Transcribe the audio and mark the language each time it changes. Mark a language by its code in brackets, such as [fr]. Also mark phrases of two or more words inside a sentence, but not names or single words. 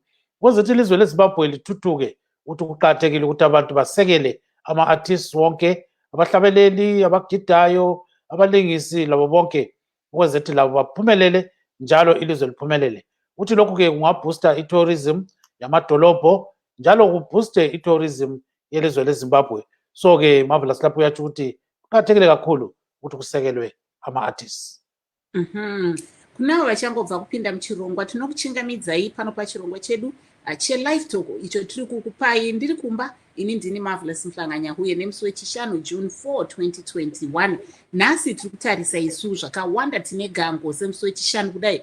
[nd] Ukuze ilizwe leZimbabwe lithuthuke, ukuthi kuqhakathekile ukuthi abantu basekele ama-artists wonke, abahlabeleli, abagidayo, abalingisi labo bonke, ukuze labo baphumelele njalo ilizwe liphumelele. Uthi lokhu ke kungaboosta i-tourism yamadolobho njalo kubooste i-tourism yelizwe leZimbabwe. So ke Marvelous lapho uyatsho ukuthi kuqhakathekile kakhulu ukuthi kusekelwe ama-artists. [sn] Kunavo vachangobva kupinda muchirongwa, tinokuchingamidzai pano pachirongwa chedu cheLiveTalk icho tiri kukupai. Ndiri kumba, ini ndini Marvelous Mhlanganyahuye, nemusi wechishanu June 4, 2021. Nhasi tiri kutarisa isu zvakawanda, tine gango semusi wechishanu kudai.